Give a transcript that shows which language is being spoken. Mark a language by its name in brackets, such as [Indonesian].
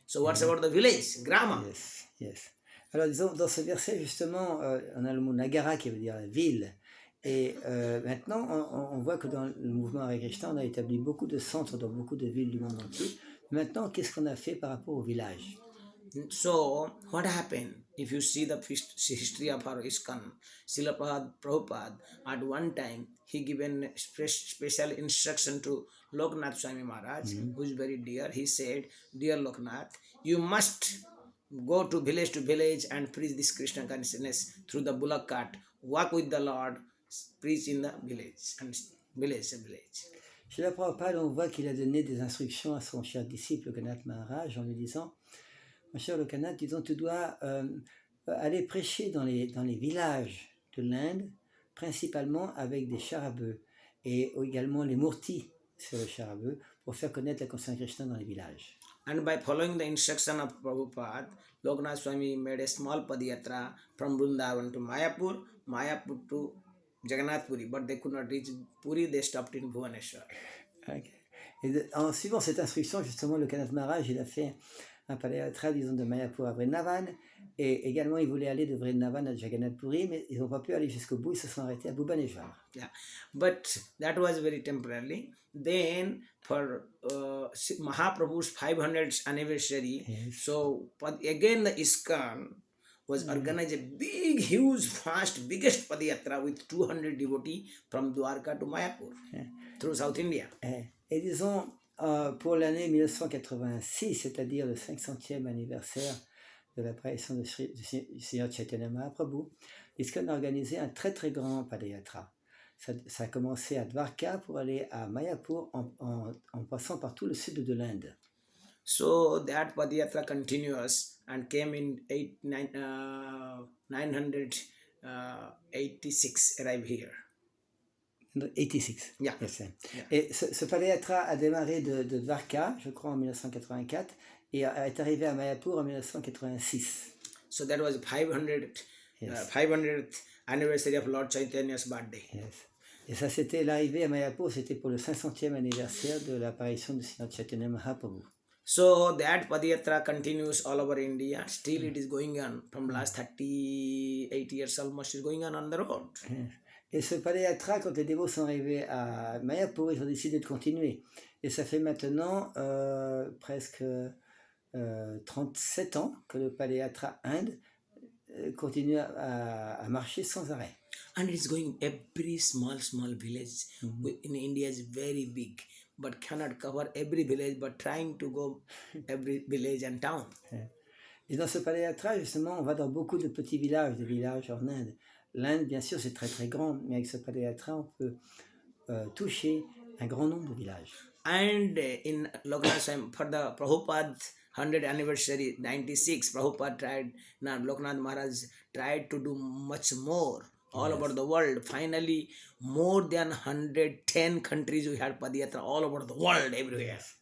[English] So what's about the village? [Sanskrit] Grama. [English] Yes, yes. [French] Alors disons, dans ce verset, justement, on a le mot Nagara qui veut dire la ville. Et maintenant, on voit que dans le mouvement Hare Krishna, on a établi beaucoup de centres dans beaucoup de villes du monde entier. Maintenant, qu'est-ce qu'on a fait par rapport au village? [English] So, what happened? If you see the history of our ISKCON, Srila Prabhupada, at one time, he given special instruction to Loknath Swami Maharaj, who is very dear. He said, Dear Loknath, you must go to village and preach this Krishna consciousness through the bullock cart. Walk with the Lord, preach in the village and village. [French] Srila Prabhupada, on voit qu'il a donné des instructions à son cher disciple Loknath Maharaj en lui disant, mon cher Loknath, disons, tu dois aller prêcher dans les villages de l'Inde, principalement avec des chars à bœufs et également les murtis sur le char à bœufs pour faire connaître la conscience de Krishna dans les villages. [English] And by following the instruction of Prabhupada, Loknath Swami made a small padiyatra from Vrindavan to Mayapur to Jagannath Puri, but they could not reach Puri, they stopped in Bhubaneswar. Okay. [French] Et en suivant cette instruction, justement, le Loknath Maharaj, il a fait un padiyatra, disons, de Mayapur à Vrindavan, et également, ils voulaient aller de Vrindavan à Jagannath Puri, mais ils n'ont pas pu aller jusqu'au bout, ils se sont arrêtés à Bhubaneswar. [English] Yeah, but that was very temporarily. Then, for Mahaprabhu's 500th anniversary, yes. So again the ISKCON was organized a big, huge, fast, biggest padiyatra with 200 devotees from Dwarka to Mayapur through South India. [French] Et disons, pour l'année 1986, c'est-à-dire le 500e anniversaire de l'apparition du Seigneur Chaitanya Mahaprabhu, l'ISKCON a organisé un très très grand padiyatra. Ça a commencé à Dwarka pour aller à Mayapur en passant par tout le sud de l'Inde. [English] So that padiyatra continues and came in 986 arrived here. 86. Yeah. Yes. Yeah. [French] Et ce padiyatra a démarré de Dwarka, je crois en 1984, et est arrivé à Mayapur en 1986. [English] So that was 500th anniversary of Lord Chaitanya's birthday. Yes. [French] Et ça, c'était l'arrivée à Mayapur, c'était pour le 500e anniversaire de l'apparition du Seigneur Chaitanya Mahaprabhu. [English] So that padiyatra continues all over India. Still it is going on from last 38 years almost is going on the road. Yes. [French] Et ce Padayatra, quand les dévots sont arrivés à Mayapur, ils ont décidé de continuer. Et ça fait maintenant presque 37 ans que le Padayatra Inde continue à marcher sans arrêt. [English] And it's going every small village. In India is very big, but cannot cover every village, but trying to go every village and town. [French] Et dans ce Padayatra, justement, on va dans beaucoup de petits villages, des villages en Inde. L'Inde, bien sûr, c'est très très grand, mais avec ce Padayatra, on peut toucher un grand nombre de villages. [English] And in Loknath Swami, for the Prabhupada 100th anniversary, 96, Prabhupada tried, now Loknath Maharaj tried to do much more all over the world. Finally, more than 110 countries we had Padayatra all over the world, everywhere.